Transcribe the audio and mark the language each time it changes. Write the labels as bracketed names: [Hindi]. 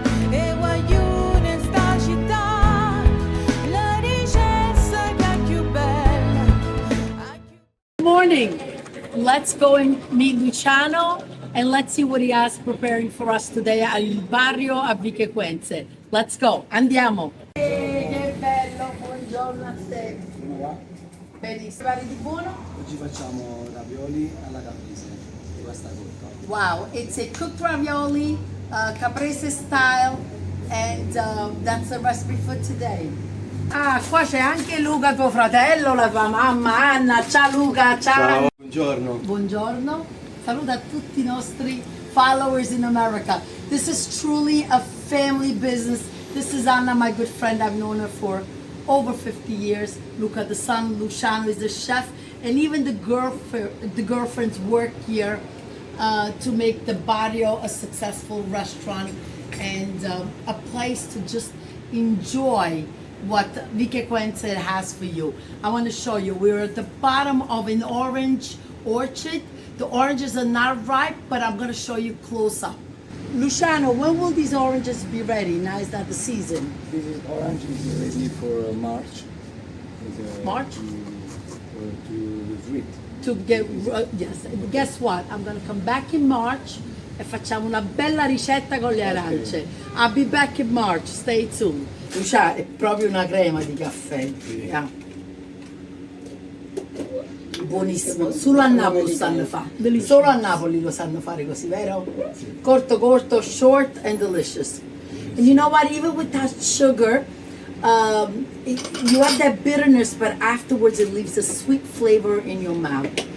[Italian] E voglio in sta città la ricetta che è più bella. [English] Good morning. Let's go and meet Luciano and let's see what he has preparing for us today at IlBarrio a Vico Equense. Let's go. [Italian] Andiamo. Che bello, buongiorno a te. Come va? Benissimo. Pari di buono? Oggi facciamo ravioli alla Caprese. Di questa cotta. [English] Wow, it's a cooked ravioli, Caprese style, and that's the recipe for today. [Italian] Ah, qua c'è anche Luca, tuo fratello, la tua mamma Anna. Ciao Luca, ciao. Buongiorno. Buongiorno. Saluta a tutti i nostri followers in America. [English] This is truly a family business. This is Anna, my good friend. I've known her for over 50 years. Luca, the son, Luciano is the chef, and even the girlfriends work here to make the barrio a successful restaurant and a place to just enjoy what Vico Equense has for you. I want to show you. We're at the bottom of an orange orchard. The oranges are not ripe, but I'm going to show you close up. Luciano, when will these oranges be ready? Now is not the season. This is orange is ready for March. March? To fruit. To get, yes, guess what? I'm going to come back in March [Italian] e facciamo una bella ricetta con le arance. [English] I'll be back in March, stay tuned. [Italian] Luciano, è proprio una crema di caffè. Yeah. Buonissimo, solo a Napoli sanno fare, solo a Napoli lo sanno fare così, vero? Corto corto, [English] short and delicious. And you know what, even without sugar, you have that bitterness, but afterwards it leaves a sweet flavor in your mouth.